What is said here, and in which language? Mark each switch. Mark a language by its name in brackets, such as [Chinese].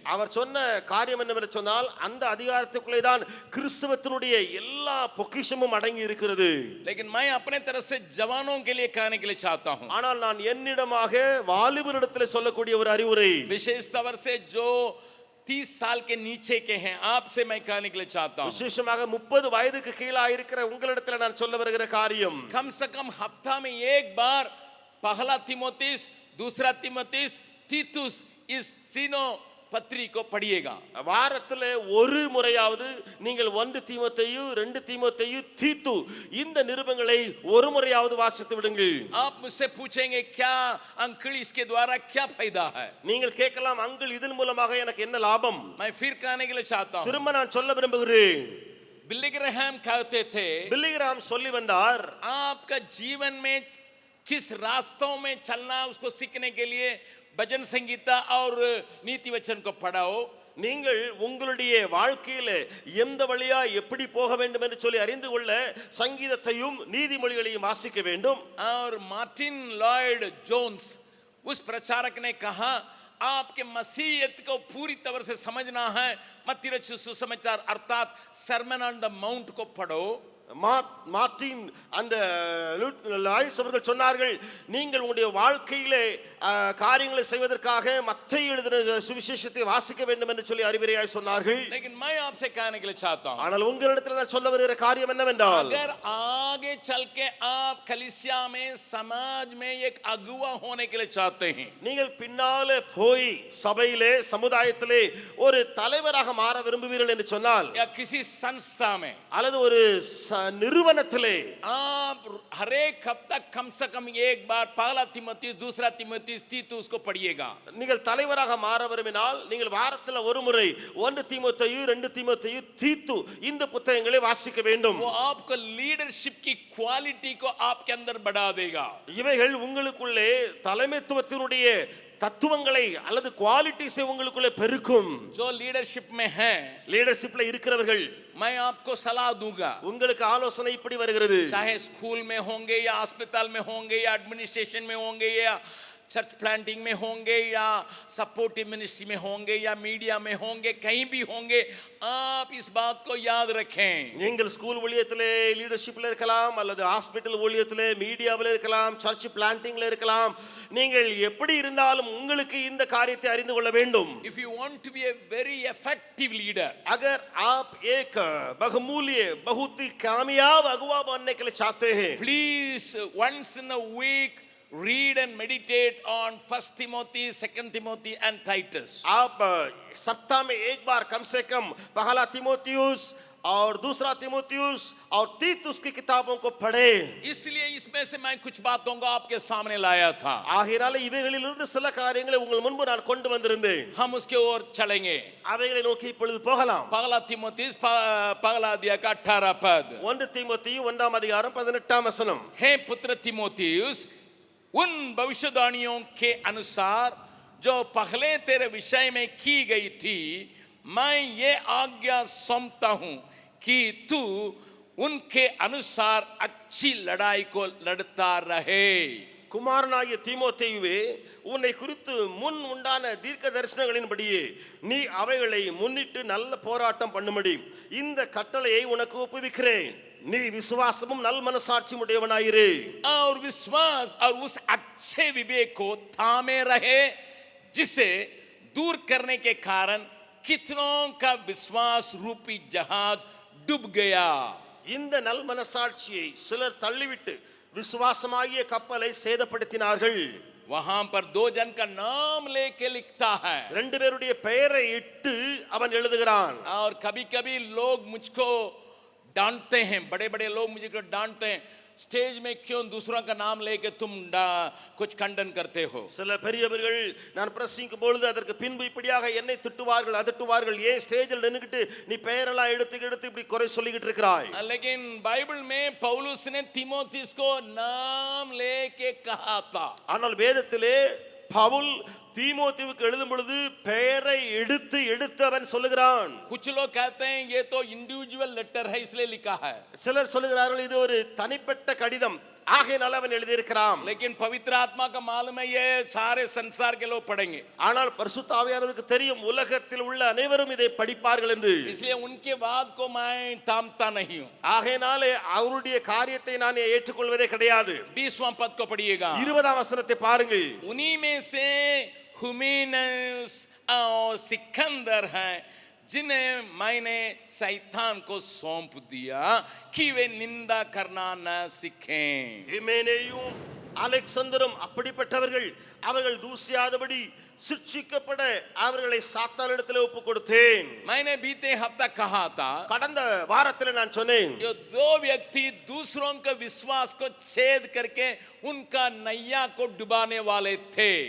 [Tamil] அவர் சொன்ன காரியம் என்னவென்று சொன்னால் அந்த அதிகாரத்துக்குள்ளே தான் கிறிஸ்தவத்தினுடைய எல்லா பொக்கிஷமும் அடங்கி இருக்கிறது. [Hindi] लेकिन मैं अपने तरफ से जवानों के लिए कहने के लिए चाहता हूं, [Tamil] ஆனால் நான் என்னிடமாக வாலிபரிடத்தில் சொல்லக்கூடிய ஒரு அறிவுரை, [Hindi] विशेष तौर से जो 30 साल के नीचे के हैं आपसे मैं कहने के लिए चाहता हूं, [Tamil] விசேஷமாக 30 வயதுக்கு கீழா இருக்கிற உங்களிடத்தில் நான் சொல்ல வருகிற காரியம், [Hindi] कम से कम हफ्ता में एक बार पहला तीमुथियुस, दूसरा तीमुथियुस, तीतुस इस तीनों पत्री को पढ़िएगा। [Tamil] வாரத்திலே ஒரு முறையாவது நீங்கள் 1 தீமோத்தேயு, 2 தீமோத்தேயு, தீத்து இந்த நிருபங்களை ஒரு முறையாவது வாசித்து விடுங்கள். [Hindi] आप मुझसे पूछेंगे क्या अंकल इसके द्वारा क्या फायदा है? [Tamil] நீங்கள் கேட்கலாம் அங்கிள் இதன் மூலமாக எனக்கு என்ன லாபம்? [Hindi] मैं फिर कहने के लिए चाहता हूं, [Tamil] திரும்ப நான் சொல்ல விரும்புகிறேன். [Hindi] बिल्ली ग्रैहम कहते थे [Tamil] பில்லி கிராம் சொல்லி வந்தார், [Hindi] आपका जीवन में किस रास्तों में चलना उसको सीखने के लिए भजन संगीता और नीति वचन को पढ़ाओ। [Tamil] நீங்கள் உங்களுடைய வாழ்க்கையில எந்த வழியா எப்படி போக வேண்டும் என்று சொல்லி அறிந்து கொள்ள சங்கீதத்தையும் நீதிமொழிகளையும் வாசிக்க வேண்டும். [Hindi] और मार्टिन लॉयड जोन्स उस प्रचारक ने कहा आपके मसीहत को पूरी तरह से समझना है, मत्ती रचित सुसमाचार अर्थात सर्मन ऑन द माउंट को पढ़ो। [Tamil] மார்ட்டின் அந்த லாய்ஸ் அவர்கள் சொன்னார்கள் நீங்கள் உங்களுடைய வாழ்க்கையிலே காரியங்களை செய்வதற்காக மத்தேயு எழுதின சுவிசேஷத்தை வாசிக்க வேண்டும் என்று சொல்லி அறிவுரையாய் சொன்னார்கள். [Hindi] लेकिन मैं आपसे कहने के लिए चाहता हूं, [Tamil] ஆனால் உங்களிடத்தில் நான் சொல்ல வருகிற காரியம் என்னவென்றால், [Hindi] अगर आगे चल के आप कलीसिया में समाज में एक अगुवा होने के लिए चाहते हैं, [Tamil] நீங்கள் பின்னாலே போய் சபையிலே சமுதாயத்திலே ஒரு தலைவராக மாற விரும்புவீர்கள் என்று சொன்னால், [Hindi] या किसी संस्था में [Tamil] அல்லது ஒரு நிறுவனத்திலே [Hindi] आप हर एक हफ्ता कम से कम एक बार पहला तीमुथियुस, दूसरा तीमुथियुस, तीतुस को पढ़िएगा। [Tamil] நீங்கள் தலைவராக மாற விரும்பினால் நீங்கள் வாரத்தில் ஒரு முறை 1 தீமோத்தேயு, 2 தீமோத்தேயு, தீத்து இந்த புத்தகங்களை வாசிக்க வேண்டும். [Hindi] वो आपको लीडरशिप की क्वालिटी को आपके अंदर बढ़ा देगा। [Tamil] இவைகள் உங்களுக்குள்ளே தலைமைத்துவத்தினுடைய தத்துவங்களை அல்லது குவாலிட்டிஸை உங்களுக்குள்ளே பெருக்கும். [Hindi] जो लीडरशिप में है, [Tamil] லீடர்ஷிப்ல இருக்கிறவர்கள் [Hindi] मैं आपको सलाह दूंगा, [Tamil] உங்களுக்கு ஆலோசனை இப்படி வருகிறது, [Hindi] चाहे स्कूल में होंगे या अस्पताल में होंगे या एडमिनिस्ट्रेशन में होंगे या चर्च प्लांटिंग में होंगे या सपोर्टिव मिनिस्ट्री में होंगे या मीडिया में होंगे, कहीं भी होंगे, आप इस बात को याद रखें। [Tamil] நீங்கள் ஸ்கூல் ஊழியத்திலே லீடர்ஷிப்ல இருக்கலாம், அல்லது ஹாஸ்பிடல் ஊழியத்திலே, மீடியாவில் இருக்கலாம், சர்ச் பிளான்டிங்ல இருக்கலாம், நீங்கள் எப்படி இருந்தாலும் உங்களுக்கு இந்த காரியத்தை அறிந்து கொள்ள வேண்டும். [English] If you want to be a very effective leader, [Hindi] अगर आप एक बहुमूल्य बहुत ही कामयाब अगुवा बनने के लिए चाहते हैं, [English] please once in a week read and meditate on 1 Timothy, 2 Timothy and Titus. [Hindi] आप सप्ताह में एक बार कम से कम पहला तीमुथियुस और दूसरा तीमुथियुस और तीतुस की किताबों को पढ़े. इसलिए इसमें से मैं कुछ बातों को आपके सामने लाया था, [Tamil] ஆகையால இவைகளிலிருந்து சில காரியங்களை உங்கள் முன்பு நான் கொண்டு வந்திருந்தேன். [Hindi] हम उसके ओर चलेंगे। [Tamil] அவைகளை நோக்கி இப்பொழுது போகலாம். [Hindi] पहला तीमुथियुस पहला अध्याय का 18 पद, [Tamil] 1 தீமோத்தேயு 1ஆம் அதிகாரம் 18ஆம் வசனம். [Hindi] हे पुत्र तीमुथियुस, उन भविष्यवाणियों के अनुसार जो पहले तेरे विषय में की गई थी, मैं ये आज्ञा सौंपता हूं कि तू उनके अनुसार अच्छी लड़ाई को लड़ता रहे. [Tamil] குமாரனாகிய தீமோத்தேயுவே, உன்னை குறித்து முன் உண்டான தீர்க்க தரிசனங்களின்படியே நீ அவைகளை முன்னிட்டு நல்ல போராட்டம் பண்ணும்படி இந்த கட்டளையை உனக்கு ஒப்புவிக்கிறேன். நீ விசுவாசமும் நல் மனசாட்சியும் உடையவனாயிரு. [Hindi] और विश्वास और उस अच्छे विवेक को थामे रहे, जिसे दूर करने के कारण कितनों का विश्वास रूपी जहाज डूब गया. [Tamil] இந்த நல் மனசாட்சியை சிலர் தள்ளிவிட்டு விசுவாசமாகிய கப்பலை சேதப்படுத்தினார்கள். [Hindi] वहां पर 2 जन का नाम लेके लिखता है, [Tamil] 2 பேருடைய பெயரை இட்டு அவன் எழுதுகிறான். [Hindi] और कभी कभी लोग मुझको डांटते हैं, बड़े बड़े लोग मुझे डांटते हैं, स्टेज में क्यों दूसरों का नाम लेके तुम कुछ खंडन करते हो? [Tamil] சில பெரியவர்கள் நான் பிரசங்கிக்கும் பொழுது அதற்கு பின்பு இப்படியாக என்னை திட்டுவார்கள் அதட்டுவார்கள், ஏன் ஸ்டேஜில் நின்னுக்கிட்டு நீ பெயரெல்லாம் எடுத்து இப்படி குறை சொல்லிக்கிட்டு இருக்கிறாய். [Hindi] लेकिन बाइबल में पौलुस ने तीमोथियुस को नाम लेके कहा था. [Tamil] ஆனால் வேதத்திலே பவுல் தீமோத்தேயுவுக்கு எழுதும் பொழுது பெயரை எடுத்து அவன் சொல்லுகிறான். [Hindi] कुछ लोग कहते हैं ये तो इंडिविजुअल लेटर है इसलिए लिखा है. [Tamil] சிலர் சொல்லுகிறார்கள் இது ஒரு தனிப்பட்ட கடிதம் ஆகையினால அவன் எழுதி இருக்கிறான். [Hindi] लेकिन पवित्र आत्मा का मालूम है ये सारे संसार के लोग पढ़ेंगे. [Tamil] ஆனால் பரிசுத்த ஆவியானவருக்கு தெரியும் உலகத்தில் உள்ள அனைவரும் இதை படிப்பார்கள் என்று. [Hindi] इसलिए उनके बात को मैं थामता नहीं हूं. [Tamil] ஆகையினாலே அவருடைய காரியத்தை நான் ஏற்றுக்கொள்வதே கிடையாது. [Hindi] 20वां पद को पढ़िएगा. [Tamil] 20ஆம் வசனத்தை பாருங்கள். [Hindi] उन्हीं में से हुमीनस और सिकंदर हैं जिन्हें मैंने शैतान को सौंप दिया कि वे निंदा करना न सीखें. [Tamil] ஹிமெனேயும் அலெக்சந்தரும் அப்படிப்பட்டவர்கள், அவர்கள் தூசியாதபடி சிட்சிக்கப்பட அவர்களை சாத்தானிடத்தில் ஒப்பு கொடுத்தேன். [Hindi] मैंने बीते हफ्ता कहा था [Tamil] கடந்த வாரத்தில் நான் சொன்னேன், [Hindi] जो दो व्यक्ति दूसरों के विश्वास को छेद करके उनका नैया को डुबाने वाले थे.